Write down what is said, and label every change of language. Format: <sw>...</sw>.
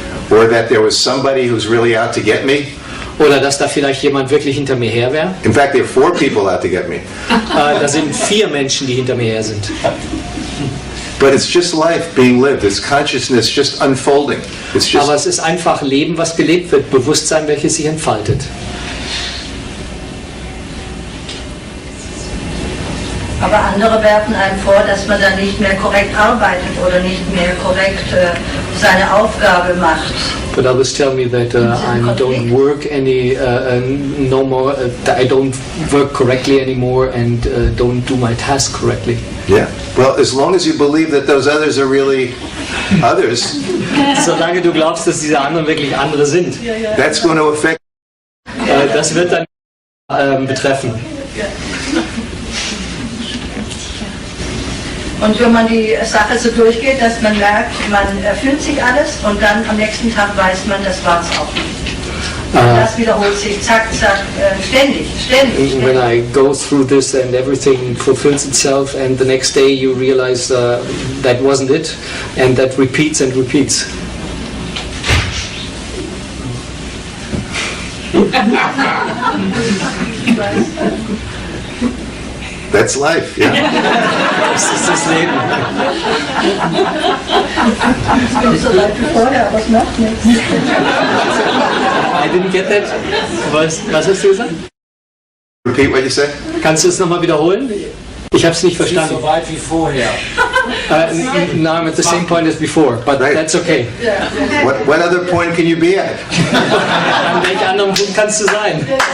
<en>Or that there was somebody who's really out to get me.</en> <de>Oder dass da vielleicht jemand wirklich hinter mir her wäre.</de> <en>In fact, there are 4 people out to get me.</en> <de>Da sind 4 Menschen, die hinter mir her sind.</de> <en>But it's just life being lived. It's consciousness just unfolding. It's just.</en> <de>Aber es ist einfach Leben, was gelebt wird, Bewusstsein, welches sich entfaltet. Aber andere werfen einem vor, dass man dann nicht mehr korrekt arbeitet oder nicht mehr korrekt seine Aufgabe macht.</de> <en>But others tell me that I don't work no more. I don't work correctly anymore and don't do my task correctly. Yeah. Well, as long as you believe that those others are really others.</en> <de>Solange du glaubst, dass diese anderen wirklich andere sind.</de> <en>That's going to affect.</en> <de>Das wird dann betreffen. Und wenn man die Sache so durchgeht, dass man merkt, man erfüllt sich alles und dann am nächsten Tag weiß man, das war es auch nicht. Das wiederholt sich, zack, zack, ständig.</de> <en>When I go through this and everything fulfills itself and the next day you realize that wasn't it and that repeats and repeats. That's life, yeah.</en> <de>Das ist das Leben. Ich bin so weit wie vorher, aber es macht nichts.</de> <en>I didn't get that.</en> <de>Was hast du gesagt?</de> <en>Repeat what you said.</en> <de>Kannst du es nochmal wiederholen? Ich habe es nicht verstanden. So weit wie vorher.</de> <en>No, I'm at the same point as before, but that's okay. What other point can you be at?</en> <de>An welchem anderen Punkt kannst du sein?</de>